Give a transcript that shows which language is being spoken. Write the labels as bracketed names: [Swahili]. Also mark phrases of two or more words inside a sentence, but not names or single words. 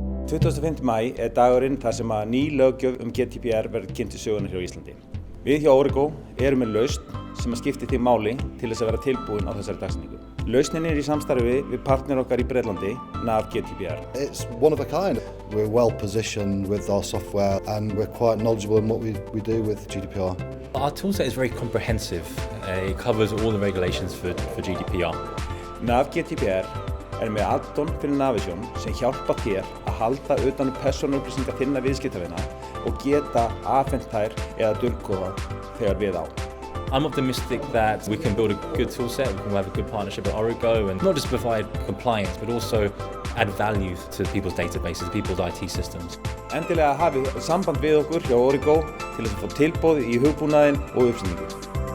[Icelandic] 25. maí dagurinn þar sem að ný löggjöf GDPR verður kynnt til sögunnar hér á Íslandi. Við hjá Origo erum með lausn sem að skipti því máli til þess að vera tilbúin á þessari dagsetningu. Lausnin í samstarfi við partner okkar í Bretlandi, NAV GDPR. [English] It's one of a kind. We're well positioned with our software and we're quite knowledgeable in what we do with GDPR. Our toolset is very comprehensive. It covers all the regulations for GDPR. [Icelandic] NAV GDPR með add-on fyrir Navision sem hjálpa þér að halda utan persónuupplýsingar þinna viðskiptavina og geta afhent þær eða dulkóða þegar við á. [English] I'm optimistic that we can build a good toolset, we can have a good partnership with Origo and not just provide compliance but also add value to people's databases, people's IT systems. [Icelandic] Endilega hafið samband við okkur hjá Origo til þess að fá tilboð í hugbúnaðinn og uppsetningu.